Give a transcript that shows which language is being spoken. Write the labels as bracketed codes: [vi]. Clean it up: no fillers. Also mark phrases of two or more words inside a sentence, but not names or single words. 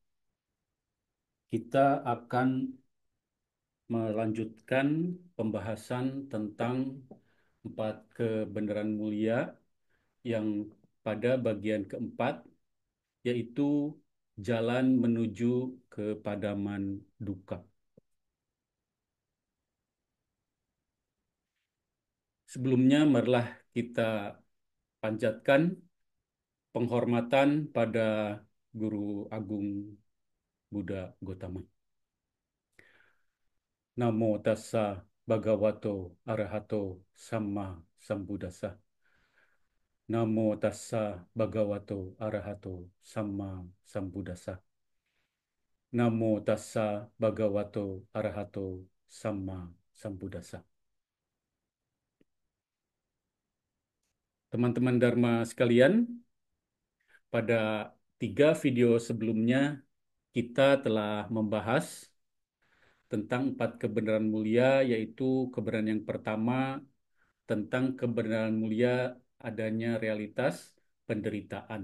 [id] Kita akan melanjutkan pembahasan tentang empat kebenaran mulia yang pada bagian keempat, yaitu jalan menuju kepadaman dukkha. Sebelumnya, marilah kita panjatkan penghormatan pada Guru Agung Buddha Gotama. [pi] Namo tassa bhagavato arahato samma sambuddhassa. Namo tassa bhagavato arahato samma sambuddhassa. Namo tassa bhagavato arahato samma sambuddhassa. [id] Teman-teman Dharma sekalian, pada 3 video sebelumnya kita telah membahas tentang 4 kebenaran mulia, yaitu kebenaran yang pertama tentang kebenaran mulia adanya realitas penderitaan.